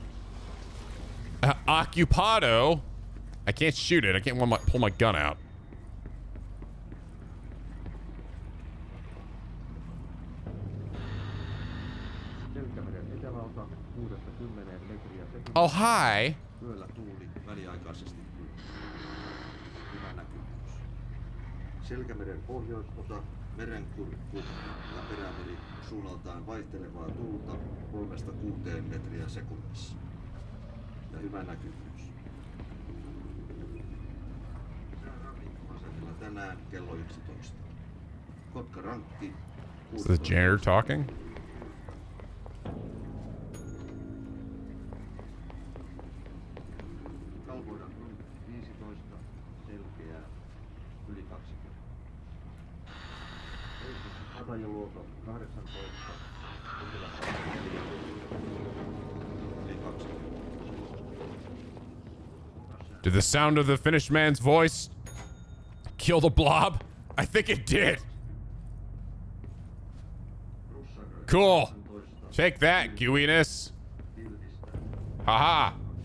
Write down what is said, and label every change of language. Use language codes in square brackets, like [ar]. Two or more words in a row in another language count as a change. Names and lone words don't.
[en] Occupado. I can't shoot it. I can't pull my gun out. Oh, hi. [fi] Selkämeren pohjoisosa, merenkurkku ja perämeri suunnaltaan vaihtelevaa tuulta 3–6 metriä sekunnissa. Ja hyvä näkyvyys. Asemilla tänään kello 11. Kotka rankki. [en] Is the janitor talking? [fi] Kalvoida 15, selkeää, yli 20. Katajaluoto 18, yli 20. [en] Did the sound of the finished man's voice kill the blob? I think it did. Cool. Take that, gooiness. Haha.